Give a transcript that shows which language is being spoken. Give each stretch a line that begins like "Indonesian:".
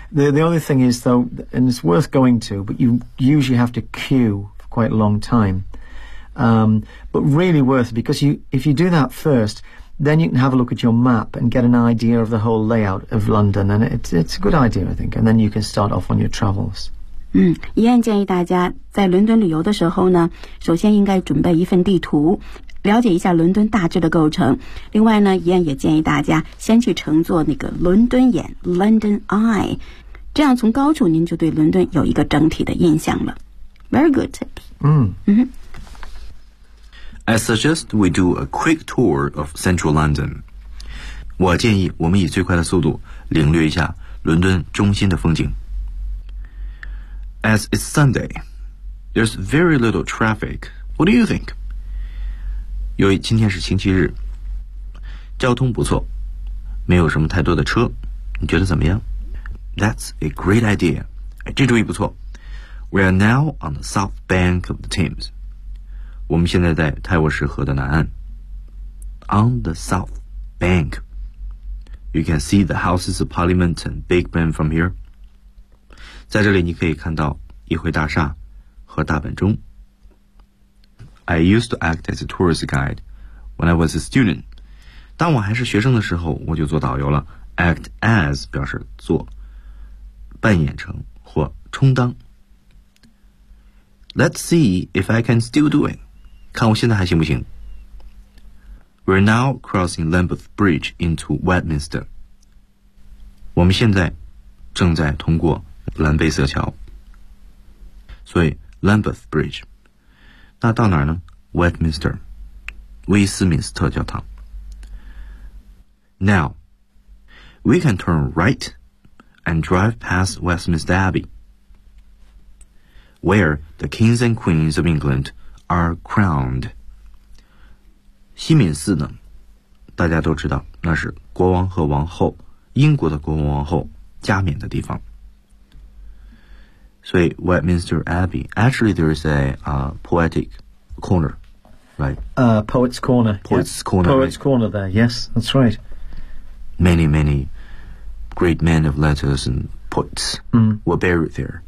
English: The only thing is, though, and it's worth going to, but you usually have to queue for quite a long time. But really worth it, because if you do that first, then you can have a look at your map and get an idea of the whole layout of London. And it's a good idea, I think. And then you can start off on your travels.
Chinese: 一案建议大家在伦敦旅游的时候呢，首先应该准备一份地图，了解一下伦敦大致的构成。另外呢，一案也建议大家先去乘坐那个伦敦眼 London Eye， 这样从高处您就对伦敦有一个整体的印象了。
English: Very good tip. I suggest we do a quick tour of central London.
Chinese: 我建议我们以最快的速度领略一下伦敦中心的风景。
English: As it's Sunday, there's very little traffic. What do you think?
Chinese: 由于今天是星期日，交通不错，没有什么太多的车，你觉得怎么样？
English: That's a great idea.
Chinese: 这主意不错。
English: We are now on the south bank of the Thames.
Chinese: 我们现在在泰晤士河的南岸。
English: On the south bank, you can see the Houses of Parliament and Big Ben from here.
Chinese: 在这里你可以看到议会大厦和大本钟。
English: I used to act as a tourist guide when I was a student.
Chinese: 当我还是学生的时候，我就做导游了。 Act as 表示做，扮演成或充当。
English: Let's see if I can still do it.
Chinese: 看我现在还行不行。
English: We're now crossing Lambeth Bridge into Westminster.
Chinese: 我们现在正在通过兰贝瑟桥，所以 Lambeth Bridge， 那到哪儿呢？ Westminster， 威斯敏斯特教堂。
English: Now we can turn right and drive past Westminster Abbey where the kings and queens of England are crowned。
Chinese: 西敏寺呢，大家都知道，那是国王和王后，英国的国王王后加冕的地方。
English: So Westminster Abbey, actually there is a poetic corner, right? Poet's Corner. Poet's、 Corner. Poet's、right? Corner there, yes, that's right. Many, many great men of letters and poets、were buried there.